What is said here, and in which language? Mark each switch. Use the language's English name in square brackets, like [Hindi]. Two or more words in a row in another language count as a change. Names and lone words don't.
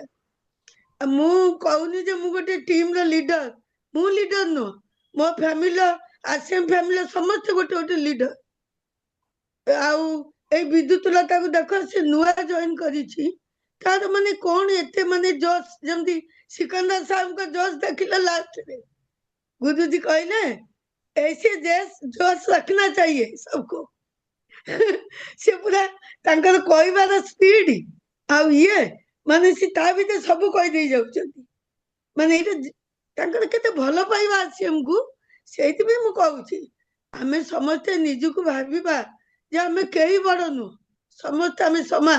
[Odia] ଆଉ ମୁଁ କହୁନି ଯେ ମୁଁ ଗୋଟେ ଟିମ ର ଲିଡର, ମୁଁ ଲିଡର ନୁହଁ, ମୋ ଫ୍ୟାମିଲିର ଆସିଆନ ଫ୍ୟାମିଲିର ସମସ୍ତେ ଗୋଟେ ଗୋଟେ ଲିଡର। ଆଉ ଏଇ ବିଦ୍ୟୁତ ଲତାକୁ ଦେଖ, ସେ ନୂଆ ଜଏନ କରିଛି। ତାର ମାନେ କଣ ଏତେ ମାନେ ଜୋଶ, ଯେମିତି ସିକନ୍ଦର ସାହେବଙ୍କ ଜୋଶ ଦେଖିଲେ ଲାଷ୍ଟରେ [Hindi] गुरुजी कहले ऐसे जोश रखना चाहिए सबको। [Odia] ସେ ପୁରା ତାଙ୍କର କହିବାର ସ୍ପିଡ ଆଉ ଇଏ ମାନେ ସେ ତା ଭିତରେ ସବୁ କହିଦେଇ ଯାଉଛନ୍ତି। ମାନେ ଏଇଟା ତାଙ୍କର କେତେ ଭଲ ପାଇବା ଅଛି ଆମକୁ। ସେଇଥିପାଇଁ ମୁଁ କହୁଛି, ଆମେ ସମସ୍ତେ ନିଜକୁ ଭାବିବା ଯେ ଆମେ କେହି ବଡ ନୁହଁ, ସମସ୍ତେ ଆମେ ସମାନ।